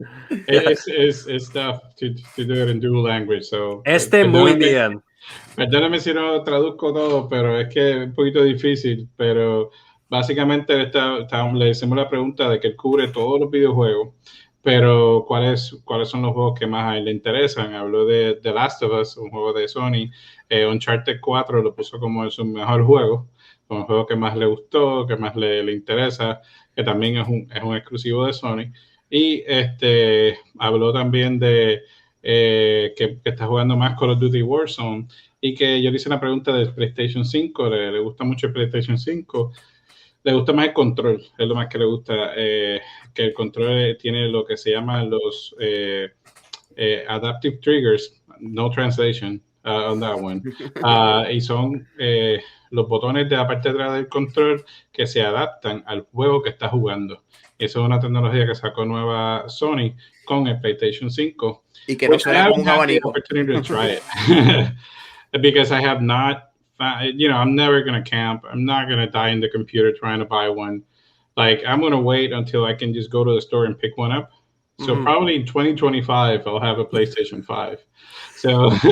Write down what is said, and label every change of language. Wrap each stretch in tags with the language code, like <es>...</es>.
<en>It's tough to do it in dual language. So</en> <es>muy bien. Perdóname si no traduzco todo, pero es que es un poquito difícil. Pero básicamente le hicimos la pregunta de que él cubre todos los videojuegos, pero ¿cuáles son los juegos que más a él le interesan? Habló de The Last of Us, un juego de Sony. Uncharted 4 lo puso como su mejor juego, como el juego que más le gustó, que más le interesa, que también es un exclusivo de Sony. Y habló también de que está jugando más Call of Duty Warzone, y que yo le hice una pregunta del PlayStation 5, le gusta mucho el PlayStation 5, le gusta más el control, es lo más que le gusta, que el control tiene lo que se llama los adaptive triggers,</es> <en>no translation on that one,</en> <es>y son los botones de la parte de atrás del control que se adaptan al juego que está jugando. Eso es una tecnología que sacó nueva Sony con el PlayStation 5. Y que no suena como un abanico.</es> <en>Opportunity to try it. Because I have not, I'm never going to camp. I'm not going to die in the computer trying to buy one. Like, I'm going to wait until I can just go to the store and pick one up. So probably in 2025, I'll have a PlayStation 5. So,</en>